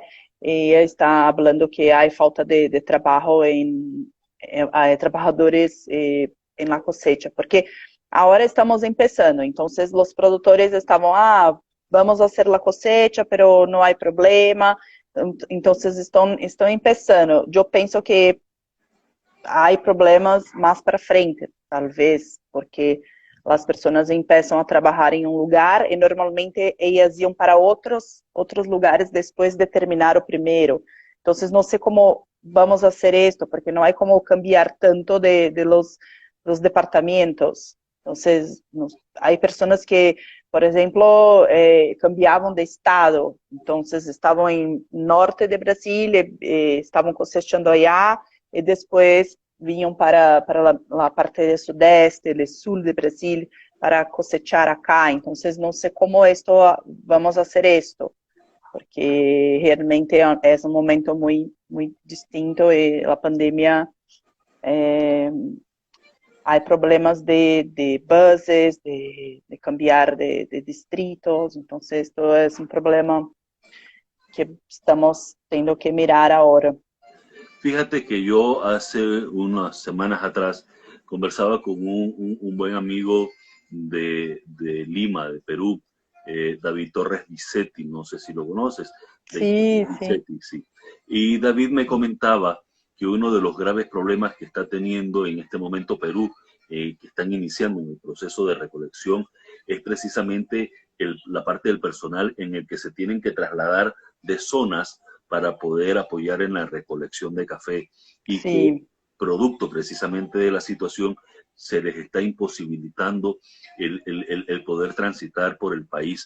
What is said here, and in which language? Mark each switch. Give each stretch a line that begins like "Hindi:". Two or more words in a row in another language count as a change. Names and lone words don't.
Spanish: Ella está hablando que hay falta de trabajo hay trabajadores en la cosecha, porque ahora estamos empezando, entonces los productores estaban, vamos a hacer la cosecha, pero no hay problema.
Portuguese: Entonces estão empezando. Eu penso que há problemas mais para frente, talvez, porque as pessoas começam a trabalhar em um lugar e normalmente elas iam para outros lugares depois de terminar o primeiro. Então, não sei como vamos fazer isto, porque não há como
Spanish: cambiar tanto de los departamentos.
Portuguese: Então, há pessoas que, por exemplo, cambiavam de estado. Então, estavam em norte de Brasil, estavam
Spanish: cosechando allá,
Portuguese: e depois vinham para a parte do sudeste, do sul de Brasil, para
Spanish: cosechar acá.
Portuguese: Então, não sei como vamos fazer isto, porque realmente é um momento muito, muito distinto e a pandemia há problemas de buses, de cambiar de distritos. Então, isto é um problema que estamos tendo que mirar agora.
Spanish: Fíjate que yo hace unas semanas atrás conversaba con un buen amigo de Lima, de Perú, David Torres Bisetti, no sé si lo conoces. Sí, Bisetti, sí. Y David me comentaba que uno de los graves problemas que está teniendo en este momento Perú, que están iniciando en el proceso de recolección, es precisamente la parte del personal en el que se tienen que trasladar de zonas para poder apoyar en la recolección de café y que producto precisamente de la situación se les está imposibilitando el poder transitar por el país.